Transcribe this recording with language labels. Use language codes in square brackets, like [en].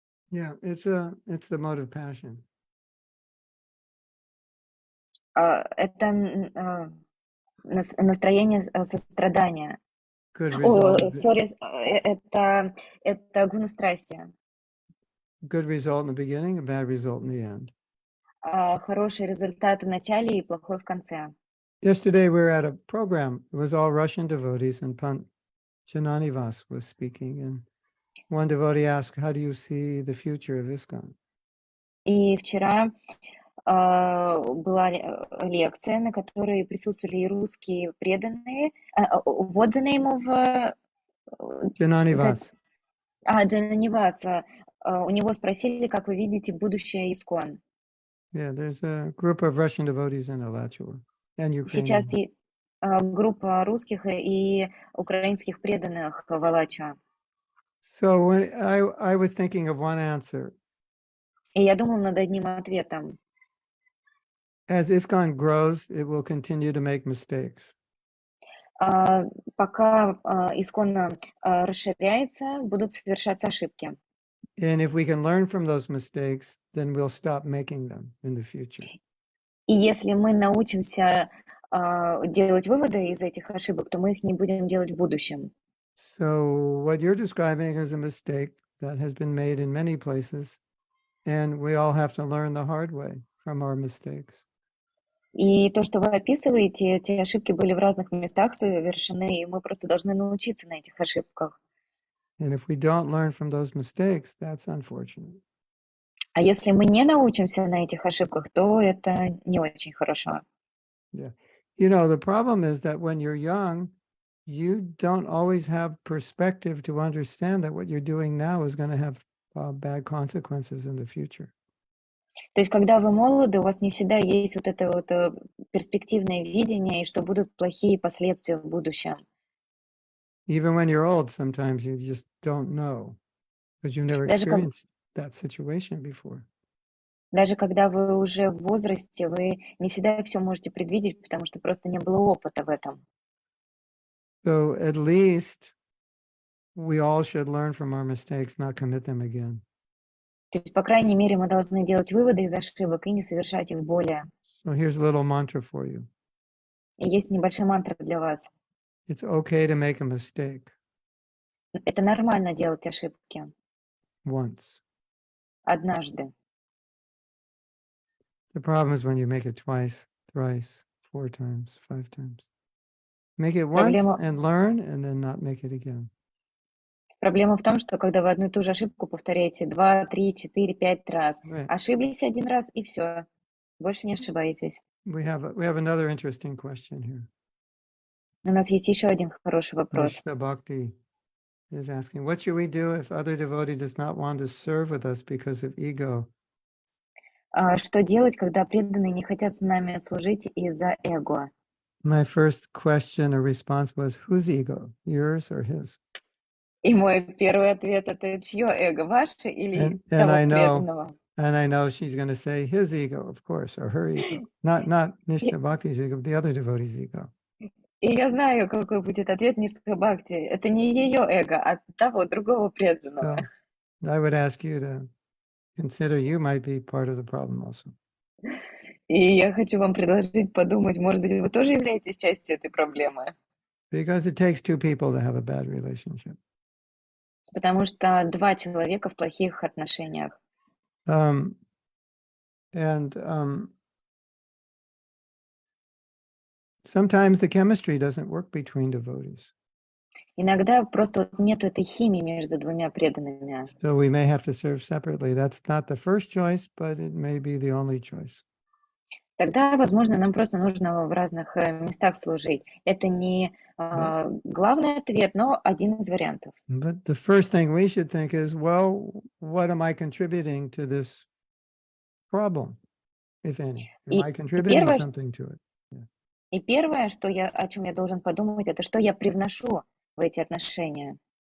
[en] Yeah, it's the mode of passion. [ru] Это настроение сострадания. [en] Good О, result, [ru] сори, это гуна-страсти. [en] good result in the beginning, a bad result in the end. [ru] Хороший результат в начале и плохой в конце. [en] Yesterday we were at a program. It was all Russian devotees, and Pant Jananivas was speaking. And one devotee asked, "How do you see the future of ISKCON?" [ru] И вчера была лекция, на которой присутствовали и русские преданные. [en] What the name of Jananivas. [ru] Джананиваса. У него спросили, как вы видите будущее ИСКОН. [en] Yeah, there's a group of Russian devotees in Alachua and [ru] Сейчас [en] Ukrainian. [ru] группа русских и украинских преданных в Алачуа. [en] So when I was thinking of one answer. [ru] И я думал над одним ответом. [en] As ISKCON grows, it will continue to make mistakes. [ru] Пока ИСКОН расширяется, будут совершаться ошибки. [en] And if we can learn from those mistakes, then we'll stop making them in the future. [ru] И если мы научимся делать выводы из этих ошибок, то мы их не будем делать в будущем. [en] So what you're describing is a mistake that has been made in many places, and we all have to learn the hard way from our mistakes. [ru] И то, что вы описываете, эти ошибки были в разных местах совершены, и мы просто должны научиться на этих ошибках. [en] And if we don't learn from those mistakes, that's unfortunate. [ru] А если мы не научимся на этих ошибках, то это не очень хорошо. [en] Yeah. You know, the problem is that when you're young, you don't always have perspective to understand that what you're doing now is going to have bad consequences in the future. [ru] То есть, когда вы молоды, у вас не всегда есть вот это вот перспективное видение, и что будут плохие последствия в будущем. [en] Even when you're old, sometimes you just don't know because you've never experienced that situation before. [ru] Даже когда вы уже в возрасте, вы не всегда все можете предвидеть, потому что просто не было опыта в этом. [en] So at least we all should learn from our mistakes, not commit them again. [ru] То есть, по крайней мере, мы должны делать выводы из ошибок и не совершать их более. [en] So here's a little mantra for you. [ru] И есть небольшая мантра для вас. [en] It's okay to make a mistake [ru] Это нормально делать ошибки. [en] once. [ru] Однажды. [en] The problem is when you make it twice, thrice, 4 times, 5 times. Make it once and learn, and then not make it again. [ru] Проблема в том, что когда вы одну и ту же ошибку повторяете 2, 3, 4, 5 раз, ошиблись один раз и все, больше не ошибаетесь. [en] We have another interesting question here. [ru] У нас есть еще один хороший вопрос. [en] Nishta Bhakti is asking, what should we do if other devotee does not want to serve with us because of ego? [ru] Что делать, когда преданные не хотят с нами служить из-за эго? [en] My first question or response was, whose ego, yours or his? [ru] И мой первый ответ — это чье эго, ваше или того преданного? [en] And I know she's going to say his ego, of course, or her ego. Not Nishta Bhakti's ego, but the other devotee's ego. [ru] И я знаю, какой будет ответ Ништа Бхакти. Это не ее эго, а того другого преданного. [en] So I would ask you to consider you might be part of the problem also. [ru] И я хочу вам предложить подумать, может быть, вы тоже являетесь частью этой проблемы? [en] Because it takes two people to have a bad relationship. [ru] Потому что два человека в плохих отношениях. [en] And sometimes the chemistry doesn't work between devotees. [ru] Иногда просто вот нету этой химии между двумя преданными. [en] So we may have to serve separately. That's not the first choice, but it may be the only choice. [ru] Тогда, возможно, нам просто нужно в разных местах служить. Это не главный ответ, но один из вариантов. [en] But the first thing we should think is, well, what am I contributing to this problem, if any? Am I contributing something to it? [ru] И первое, о чем я должен подумать, это что я привношу в эти отношения.